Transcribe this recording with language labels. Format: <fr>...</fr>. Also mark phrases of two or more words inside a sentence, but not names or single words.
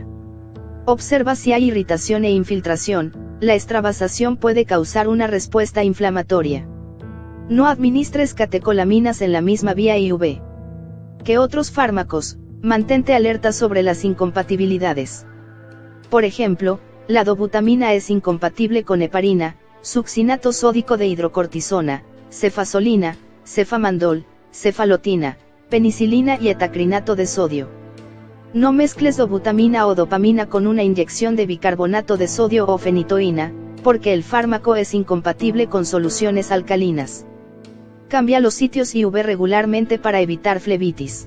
<es>Observa si hay irritación e infiltración, la extravasación puede causar una respuesta inflamatoria. No administres catecolaminas en la misma vía IV que otros fármacos, mantente alerta sobre las incompatibilidades. Por ejemplo, la dobutamina es incompatible con heparina, succinato sódico de hidrocortisona, cefasolina, cefamandol, cefalotina, penicilina y etacrinato de sodio. No mezcles dobutamina o dopamina con una inyección de bicarbonato de sodio o fenitoína, porque el fármaco es incompatible con soluciones alcalinas. Cambia los sitios IV regularmente para evitar flebitis.</es>